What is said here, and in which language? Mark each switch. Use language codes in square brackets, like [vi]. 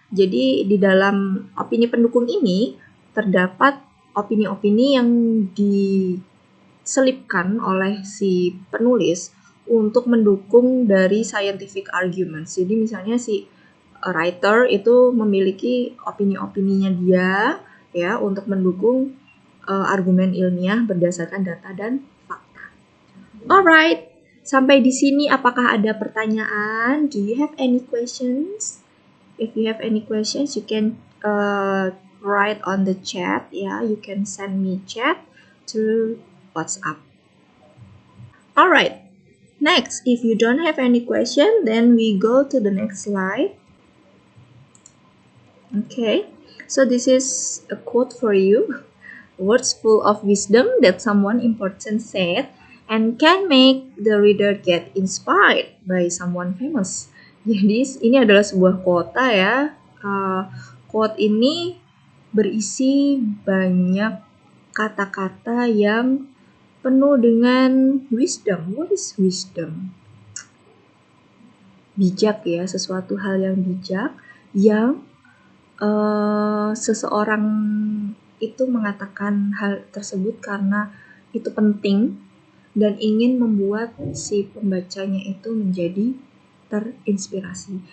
[id] Jadi di dalam opini pendukung ini terdapat opini-opini yang diselipkan oleh si penulis untuk mendukung dari scientific arguments. Jadi misalnya si writer itu memiliki opini-opininya dia ya untuk mendukung argumen ilmiah berdasarkan data dan fakta. Alright, sampai di sini apakah ada pertanyaan? [en] Do you have any questions? If you have any questions, you can write on the chat. Yeah, you can send me chat through WhatsApp. Alright, next, if you don't have any question, then we go to the next slide. Okay, so this is a quote for you. Words full of wisdom that someone important said and can make the reader get inspired by someone famous. [id] Jadi ini adalah sebuah quote ya. Quote ini berisi banyak kata-kata yang penuh dengan wisdom. [en] What is wisdom? [id] Bijak ya, sesuatu hal yang bijak yang seseorang itu mengatakan hal tersebut karena itu penting dan ingin membuat si pembacanya itu menjadi terinspirasi.